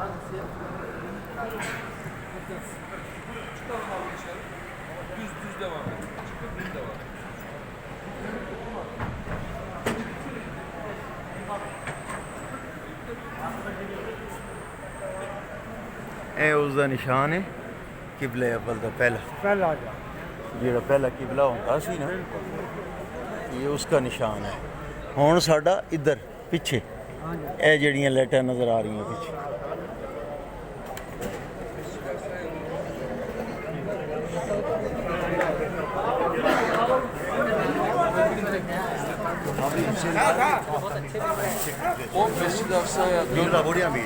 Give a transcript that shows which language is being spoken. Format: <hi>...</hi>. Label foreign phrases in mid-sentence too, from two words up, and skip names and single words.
<tr>Çıkalım abi dışarı. Düz devam et. Çıkıp düz devam et.</tr> <pa>ਇਹ ਉਸ ਦਾ ਨਿਸ਼ਾਨ ਹੈ ਕਿਬਲੇ ਅਵਲ ਦਾ ਪਹਿਲਾ ਜਿਹੜਾ ਪਹਿਲਾ ਕਿਬਲਾ ਹੁੰਦਾ ਸੀ ਨਾ ਇਹ ਉਸका ਨਿਸ਼ਾਨ ਹੈ ਹੁਣ ਸਾਡਾ ਇੱਧਰ ਪਿੱਛੇ ਇਹ ਜਿਹੜੀਆਂ ਲਾਈਟਾਂ ਨਜ਼ਰ ਆ ਰਹੀਆਂ ਪਿੱਛੇ</pa> <tr>O Mescid-i Aksa'ya Burada buraya mı?</tr>